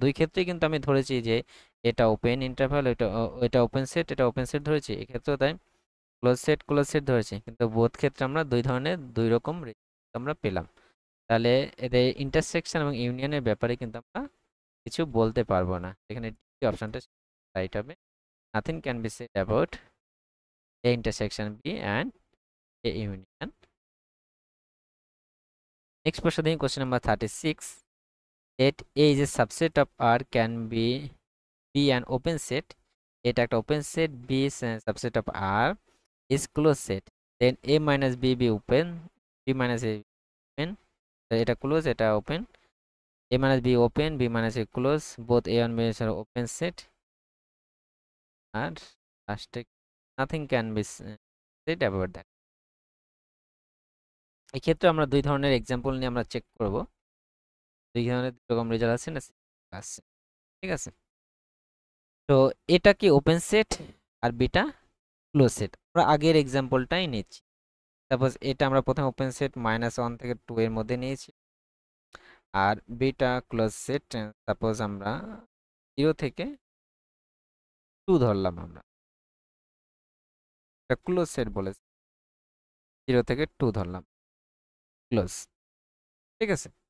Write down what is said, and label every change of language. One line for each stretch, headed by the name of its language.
Bangla: দুই ক্ষেত্রেই কিন্তু আমি ধরেছি যে এটা ওপেন ইন্টারভাল, এটা ওপেন সেট, এটা ওপেন সেট ধরেছি, এক্ষেত্রেও তাই ক্লোজ সেট ধরেছি, কিন্তু বোথ ক্ষেত্রে আমরা দুই ধরনের দুই রকম আমরা পেলাম। তাহলে এদের ইন্টারসেকশন এবং ইউনিয়নের ব্যাপারে কিন্তু আমরা কিছু বলতে পারবো না, এখানে অপশনটা রাইট হবে।
English: Nothing can be said about A intersection B and A union.
Bangla: Next প্রশ্ন দেখি,
English: question number 36, that A is a subset of R can be an open set,
Bangla: এটা একটা open set,
English: B is a subset of R is closed set, then A minus B be open, B minus A open,
Bangla: এটা close এটা open,
English: A minus B open, B minus A close, both A and B are open set,
Bangla: আর লাস্টে
English: nothing can be said about that।
Bangla: এই ক্ষেত্রে আমরা দুই ধরনের example নিয়ে আমরা চেক করব, দুই ধরনের দুই রকম রেজাল্ট আছে না, আছে, ঠিক আছে। তো এটা কি ওপেন সেট আর বিটা ক্লোজ সেট, আমরা আগের এক্সাম্পলটাই নিচ্ছি। সাপোজ এটা আমরা প্রথমে ওপেন সেট -1 থেকে 2 এর মধ্যে নিয়েছি, আর বিটা ক্লোজ সেট সাপোজ আমরা 0 থেকে 2 ধরলাম, আমরা এটা ক্লোজ সেট বলেছি, 0 থেকে 2 ধরলাম ক্লোজ, ঠিক আছে।